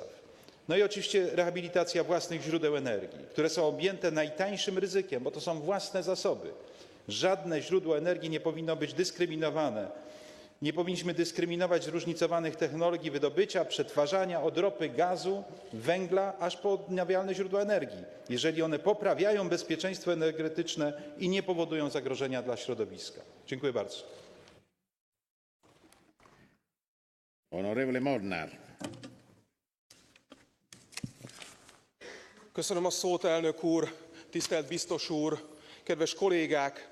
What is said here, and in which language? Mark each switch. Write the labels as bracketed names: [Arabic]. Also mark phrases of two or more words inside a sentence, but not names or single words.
[Polish] No i oczywiście rehabilitacja własnych źródeł energii, które są objęte najtańszym ryzykiem, bo to są własne zasoby. Żadne źródło energii nie powinno być dyskryminowane. Nie powinniśmy dyskryminować zróżnicowanych technologii wydobycia, przetwarzania od ropy, gazu, węgla, aż po odnawialne źródła energii, jeżeli one poprawiają bezpieczeństwo energetyczne i nie powodują zagrożenia dla środowiska. Dziękuję bardzo. [Italian] Onorevole Molnar. [Hungarian] Köszönöm a szót, elnök úr, tisztelt biztos úr, kedves kollégák!